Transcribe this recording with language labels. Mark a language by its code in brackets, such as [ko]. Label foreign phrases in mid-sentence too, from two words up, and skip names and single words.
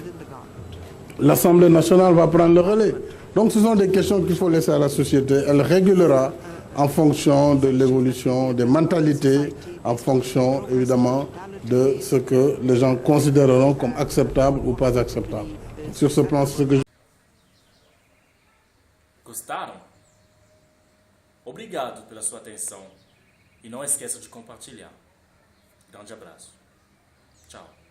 [fr] L'Assemblée nationale va prendre le relais. Donc ce sont des questions qu'il faut laisser à la société. Elle régulera en fonction de l'évolution des mentalités, en fonction évidemment de ce que les gens considéreront comme acceptable ou pas acceptable. Sur ce plan, c'est ce que je... [pt] Gostaram? Obrigado pela sua atenção e não esqueça de compartilhar. Grande abraço. Tchau.